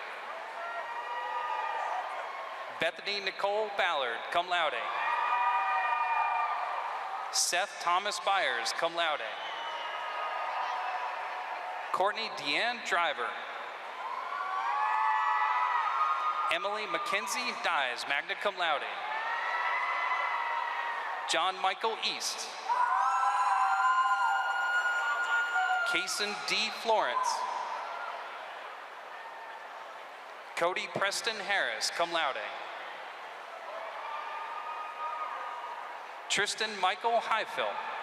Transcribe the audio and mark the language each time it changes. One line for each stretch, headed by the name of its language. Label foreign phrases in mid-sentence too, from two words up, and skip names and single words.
English: Bethany Nicole Ballard,
Latin: cum laude.
English: Seth Thomas Byers,
Latin: cum laude.
English: Courtney Deanne Driver. Emily Mackenzie Dyes,
Latin: magna cum laude.
English: John Michael East. Kason D. Florence. Cody Preston Harris,
Latin: cum laude.
English: Tristan Michael Highfill.